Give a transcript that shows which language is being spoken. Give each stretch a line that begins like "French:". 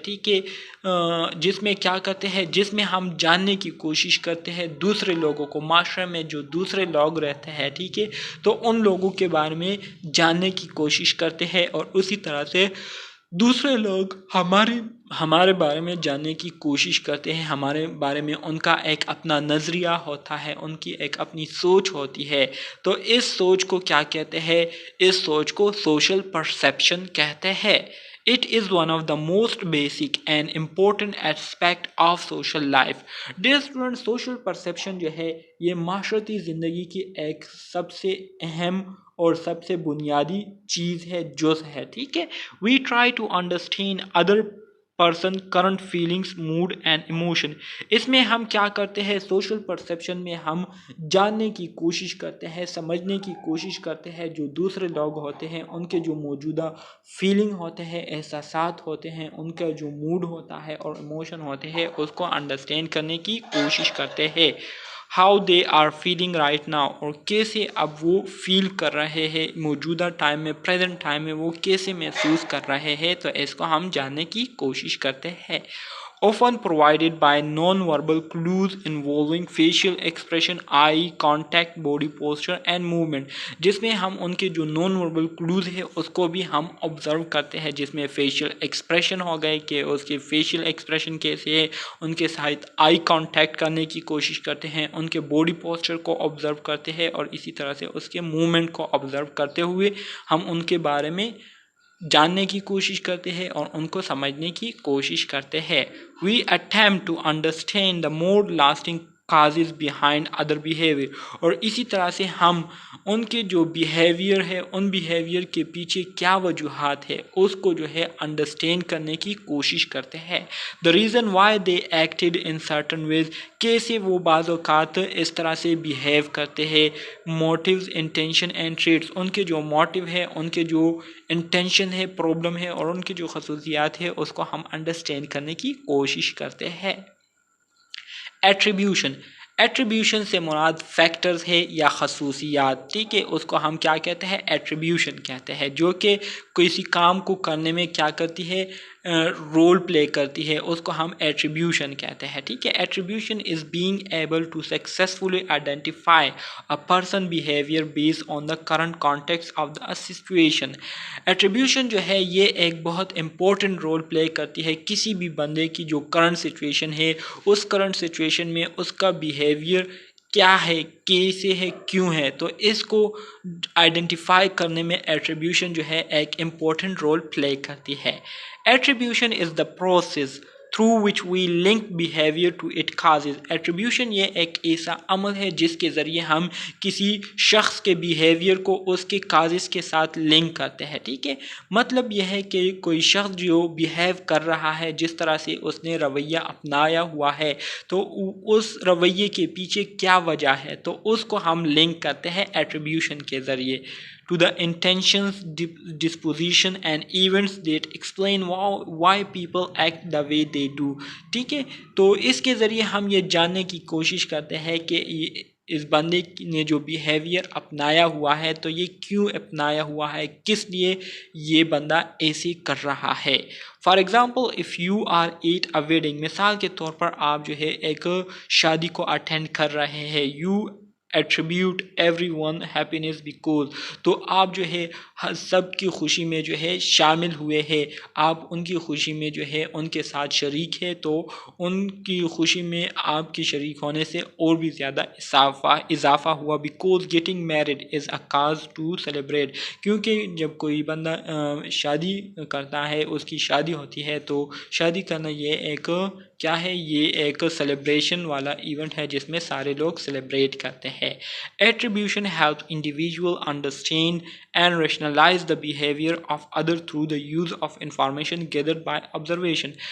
Urdu: ٹھیک ہے، جس میں کیا کرتے ہیں، جس میں ہم جاننے کی کوشش کرتے ہیں دوسرے لوگوں کو، معاشرے میں جو دوسرے لوگ رہتے ہیں، ٹھیک ہے، تو ان لوگوں کے بارے میں جاننے کی کوشش کرتے ہیں، اور اسی طرح سے دوسرے لوگ ہمارے بارے میں جاننے کی کوشش کرتے ہیں. ہمارے بارے میں ان کا ایک اپنا نظریہ ہوتا ہے، ان کی ایک اپنی سوچ ہوتی ہے. تو اس سوچ کو کیا کہتے ہیں؟ اس سوچ کو سوشل پرسیپشن کہتے ہیں.
English: It is one of the most basic and important aspect of social life. Dear students,
Urdu: social perception جو ہے یہ معاشرتی زندگی کی ایک سب سے اہم اور سب سے بنیادی چیز ہے، جز ہے.
English: ٹھیک ہے، we try to understand other person current feelings, mood and emotion.
Urdu: اس میں ہم کیا کرتے ہیں؟ سوشل پرسیپشن میں ہم جاننے کی کوشش کرتے ہیں، سمجھنے کی کوشش کرتے ہیں جو دوسرے لوگ ہوتے ہیں، ان کے جو موجودہ فیلنگ ہوتے ہیں، احساسات ہوتے ہیں، ان کا جو موڈ ہوتا ہے اور ایموشن ہوتے ہیں، اس کو انڈرسٹینڈ کرنے کی کوشش کرتے ہیں.
English: how they are feeling right now,
Urdu: اور کیسے اب وہ فیل کر رہے ہیں موجودہ ٹائم میں، پریزنٹ ٹائم میں وہ کیسے محسوس کر رہے ہیں، تو اس کو ہم جاننے کی کوشش کرتے ہیں.
English: often provided by non-verbal clues involving facial expression, eye contact, body posture and movement.
Urdu: جس میں ہم ان کے جو نان وربل کلوز ہے اس کو بھی ہم آبزرو کرتے ہیں، جس میں فیشیل ایکسپریشن ہو گئے کہ اس کے فیشیل ایکسپریشن کیسے ہے، ان کے ساتھ آئی کانٹیکٹ کرنے کی کوشش کرتے ہیں، ان کے باڈی پوسچر کو آبزرو کرتے ہیں، اور اسی طرح سے اس کے موومنٹ کو آبزرو کرتے ہوئے ہم ان کے بارے میں جاننے کی کوشش کرتے ہیں اور ان کو سمجھنے کی کوشش کرتے ہیں.
English: We attempt to understand the more lasting causes behind other behavior.
Urdu: اور اسی طرح سے ہم ان کے جو بیہیویئر ہے، ان بیہیویئر کے پیچھے کیا وجوہات ہے، اس کو جو ہے انڈرسٹینڈ کرنے کی کوشش کرتے ہیں.
English: The reason why they acted in certain ways.
Urdu: کیسے وہ بعض اوقات اس طرح سے بیہیو کرتے ہیں.
English: Motives, intention and traits.
Urdu: ان کے جو موٹیو ہے، ان کے جو انٹینشن ہے، پرابلم ہے، اور ان کی جو خصوصیات ہے، اس کو ہم انڈرسٹینڈ کرنے کی کوشش کرتے ہیں. ایٹریبیوشن سے مراد فیکٹرز ہے یا خصوصیات. ٹھیک ہے، اس کو ہم کیا کہتے ہیں؟ ایٹریبیوشن کہتے ہیں، جو کہ کسی کام کو کرنے میں کیا کرتی ہے؟ رول پلے کرتی ہے، اس کو ہم ایٹریبیوشن کہتے ہیں.
English: ٹھیک ہے، attribution is being able to successfully identify a person behaviour based on the current context of the situation.
Urdu: Attribution جو ہے یہ ایک بہت امپورٹنٹ رول پلے کرتی ہے کسی بھی بندے کی جو کرنٹ سچویشن ہے، اس کرنٹ سچویشن میں اس کا بیہیویئر کیا ہے، کیسے ہے، کیوں ہے. تو اس کو آئیڈینٹیفائی کرنے میں ایٹریبیوشن جو ہے ایک امپورٹنٹ رول پلے کرتی ہے.
English: Attribution is the process through which we link behavior to its causes.
Urdu: Attribution یہ ایک ایسا عمل ہے جس کے ذریعے ہم کسی شخص کے بیہیویئر کو اس کے کازز کے ساتھ لنک کرتے ہیں. ٹھیک ہے، مطلب یہ ہے کہ کوئی شخص جو بیہیو کر رہا ہے، جس طرح سے اس نے رویہ اپنایا ہوا ہے، تو اس رویے کے پیچھے کیا وجہ ہے، تو اس کو ہم لنک کرتے ہیں ایٹریبیوشن کے ذریعے.
English: To the intentions, disposition and events that explain why people act the way they do.
Urdu: ٹھیک ہے، تو اس کے ذریعے ہم یہ جاننے کی کوشش کرتے ہیں کہ اس بندے نے جو بیہیویئر اپنایا ہوا ہے تو یہ کیوں اپنایا ہوا ہے، کس لیے یہ بندہ ایسے کر رہا ہے.
English: for example if you are at a wedding,
Urdu: مثال کے طور پر آپ جو ہے ایک شادی کو اٹینڈ کر رہے ہیں.
English: you attribute everyone happiness because،
Urdu: تو آپ جو ہے سب کی خوشی میں جو ہے شامل ہوئے ہیں، آپ ان کی خوشی میں جو ہے ان کے ساتھ شریک ہے، تو ان کی خوشی میں آپ کی شریک ہونے سے اور بھی زیادہ اضافہ ہوا.
English: because getting married is a cause to celebrate.
Urdu: کیونکہ جب کوئی بندہ شادی کرتا ہے، اس کی شادی ہوتی ہے، تو شادی کرنا یہ ایک کیا ہے؟ یہ ایک سیلیبریشن والا ایونٹ ہے جس میں سارے لوگ سیلیبریٹ کرتے ہیں.
English: Attribution help individual understand and rationalise the behaviour of other through the use of information gathered by observation.